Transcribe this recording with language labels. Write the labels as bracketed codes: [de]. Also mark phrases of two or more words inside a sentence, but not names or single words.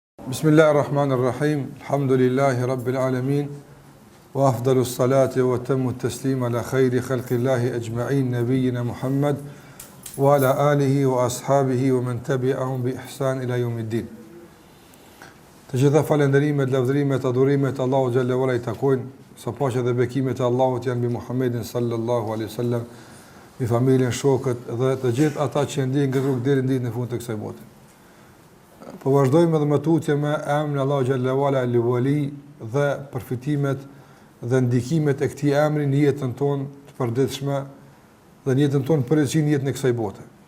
[ar] بسم الله الرحمن الرحيم. الحمد لله رب العالمين. وأفضل الصلاة وأتم التسليم على خير خلق الله أجمعين نبينا محمد وعلى آله وأصحابه ومن تبعهم بإحسان إلى يوم الدين. [sq] Të gjitha falënderimet, lavdërimet, adhurimet Allahu [ar] جل وعلا [sq] I takojnë, sa paqja dhe bekimet e Allahut janë mbi Muhammedin [ar] صلى الله عليه وسلم, [sq] mbi familjen, shokët dhe të gjithë ata që ndjejnë rrugën deri në ditën e fundit të kësaj bote. Po vazhdojmë edhe me tutje me emrin Allahu [ar] جل وعلا الولي [sq] dhe përfitimet dhe ndikimet e këtij emri në jetën tonë të përditshme dhe në jetën tonë përgjithësi në jetën e kësaj bote.